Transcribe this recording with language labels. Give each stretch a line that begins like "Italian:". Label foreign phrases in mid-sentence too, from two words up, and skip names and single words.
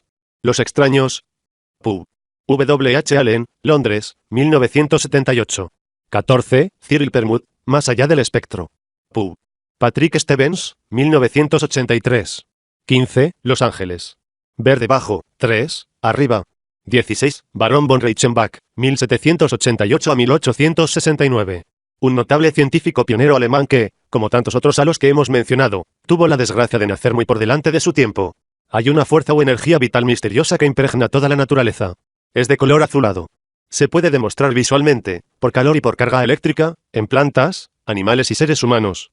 Spanish: Los extraños. Pu. W. H. Allen, Londres, 1978. 14. Cyril Permuth, Más allá del espectro. Pu. Patrick Stevens, 1983. 15. Los ángeles. Ver debajo, 3, arriba. 16. Baron von Reichenbach, 1788 a 1869. Un notable científico pionero alemán que, como tantos otros a los que hemos mencionado, tuvo la desgracia de nacer muy por delante de su tiempo. Hay una fuerza o energía vital misteriosa que impregna toda la naturaleza. Es de color azulado. Se puede demostrar visualmente, por calor y por carga eléctrica, en plantas, animales y seres humanos.